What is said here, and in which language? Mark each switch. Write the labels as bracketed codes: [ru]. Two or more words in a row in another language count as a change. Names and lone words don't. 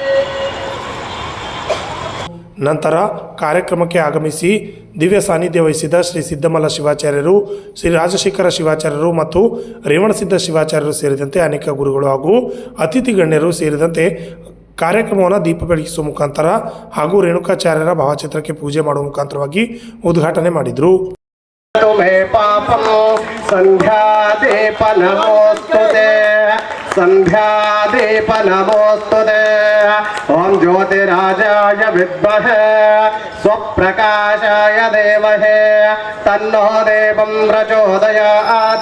[kn] ನಂತರ ಕಾರ್ಯಕ್ರಮಕ್ಕೆ ಆಗಮಿಸಿ ದಿವ್ಯ ಸಾನ್ನಿಧ್ಯ ವಹಿಸಿದ ಶ್ರೀ ಸಿದ್ದಮಲ್ಲ ಶಿವಾಚಾರ್ಯರು, ಶ್ರೀ ರಾಜಶೇಖರ ಶಿವಾಚಾರ್ಯರು ಮತ್ತು ರೇವಣಸಿದ್ಧ ಶಿವಾಚಾರ್ಯರು ಸೇರಿದಂತೆ ಅನೇಕ ಗುರುಗಳು ಹಾಗೂ ಅತಿಥಿ ಗಣ್ಯರು ಸೇರಿದಂತೆ ಕಾರ್ಯಕ್ರಮವನ್ನು ದೀಪ ಬೆಳಗಿಸುವ ಮುಖಾಂತರ ಹಾಗೂ ರೇಣುಕಾಚಾರ್ಯರ ಭಾವಚಿತ್ರಕ್ಕೆ ಪೂಜೆ ಮಾಡುವ ಮುಖಾಂತರವಾಗಿ ಉದ್ಘಾಟನೆ ಮಾಡಿದರು. [sa] तुम्हें पापम संध्यादीप नमोस्तुते, संध्यादीप नमोस्तुते. ओम ज्योतिराजाय विद्महे स्वप्रकाशाय धीमहि तन्नो देवं प्रचोदयात्.